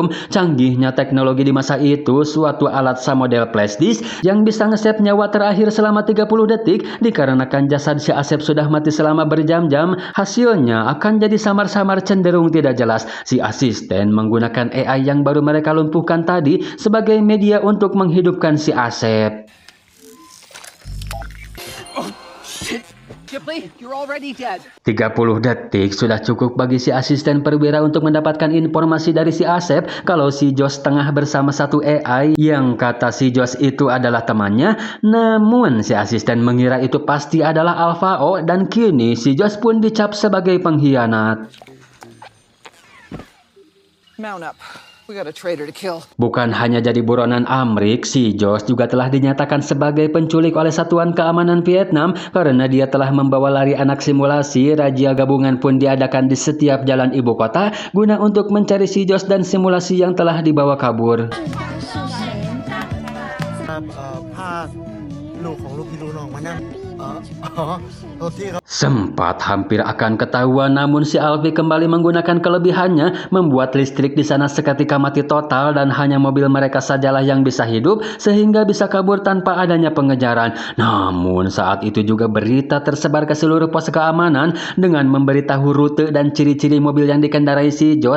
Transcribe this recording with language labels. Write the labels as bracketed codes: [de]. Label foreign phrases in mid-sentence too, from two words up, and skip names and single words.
[id] Canggihnya teknologi di masa itu, suatu alat samodel [en] flash disk [id] yang bisa nge-save nyawa terakhir selama 30 detik. Dikarenakan jasad si Asep sudah mati selama berjam-jam, hasilnya akan jadi samar-samar cenderung tidak jelas. Si asisten menggunakan AI yang baru mereka lumpuhkan tadi sebagai media untuk menghidupkan si Asep. [en] Shipley, you're already dead. [id] 30 detik sudah cukup bagi si asisten perwira untuk mendapatkan informasi dari si Asep kalau si Josh tengah bersama satu AI yang kata si Josh itu adalah temannya. Namun si asisten mengira itu pasti adalah Alpha O dan kini si Josh pun dicap sebagai pengkhianat. [en] Mount up. We got a traitor to kill. [id] Bukan hanya jadi buronan Amrik, si Josh juga telah dinyatakan sebagai penculik oleh Satuan Keamanan Vietnam karena dia telah membawa lari anak simulasi. Razia gabungan pun diadakan di setiap jalan ibu kota guna untuk mencari si Josh dan simulasi yang telah dibawa kabur. [th] พาลูกของลูกพี่ลูกน้องมานั่งโทษทีครับ [id] Sempat hampir akan ketahuan, namun si Alfie kembali menggunakan kelebihannya, membuat listrik di sana seketika mati total dan hanya mobil mereka sajalah yang bisa hidup sehingga bisa kabur tanpa adanya pengejaran. Namun saat itu juga berita tersebar ke seluruh pos keamanan dengan memberitahu rute dan ciri-ciri mobil yang dikendarai si Josh.